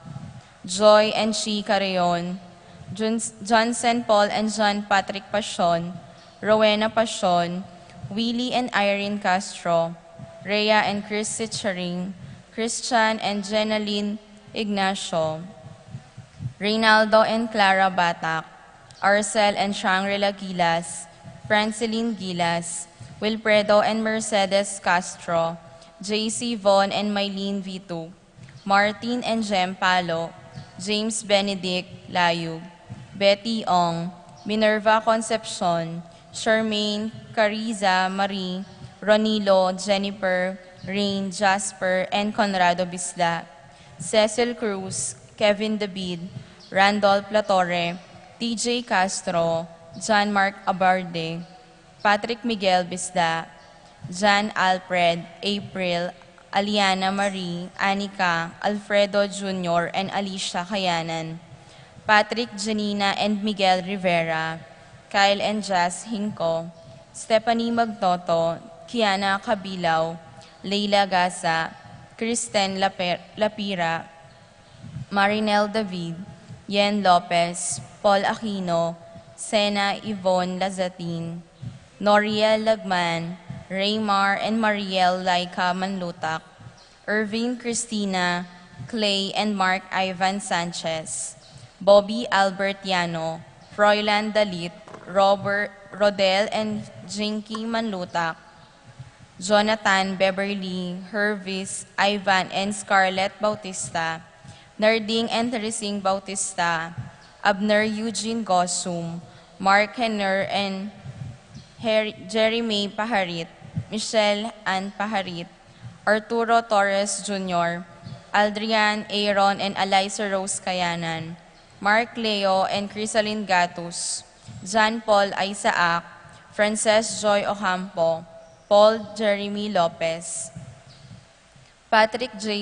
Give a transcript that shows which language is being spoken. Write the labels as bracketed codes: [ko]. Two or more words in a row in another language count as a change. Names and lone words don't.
[en] Joy and She Carreon, Johnson Paul and John Patrick Pasion, Rowena Pasion, Willie and Irene Castro, Rhea and Chris Sitcharing, Christian and Jenaline Ignacio, Reynaldo and Clara Batak, Arcel and Shangri-La Gilas, Franceline Gilas, Wilfredo and Mercedes Castro, JC Von and Mylene Vitu, Martin and Jem Palo, James Benedict Layug, Betty Ong, Minerva Concepcion, Charmaine, Cariza, Marie, Ronilo, Jennifer, Rain, Jasper, and Conrado Bisla, Cecil Cruz, Kevin David, Randolph Latorre, TJ Castro, John Mark Abarde, Patrick Miguel Bisla, Jan Alfred, April, Aliana Marie, Anika, Alfredo Jr., and Alicia Kayanan, Patrick Janina and Miguel Rivera, Kyle and Jazz Hinko, Stephanie Magtoto, Kiana Kabilaw, Leila Gasa, Kristen Lapira, Marinel David, Yen Lopez, Paul Aquino, Sena Yvonne Lazatin, Noriel Lagman, Raymar and Mariel Laika Manlutak, Irving Christina, Clay and Mark Ivan Sanchez, Bobby Albert Yano, Froilan Dalit, Rodel and Jinky Manlutak, Jonathan, Beverly, Hervis, Ivan, and Scarlett Bautista, Narding and Teresing Bautista, Abner Eugene Gosum, Mark Henner and Jeremy Paharit, Michelle Ann Paharit, Arturo Torres Jr., Aldrian, Aaron, and Eliza Rose Kayanan, Mark Leo and Crisaline Gatus, John Paul Isaac, Frances Joy Ocampo, Paul Jeremy Lopez, Patrick J.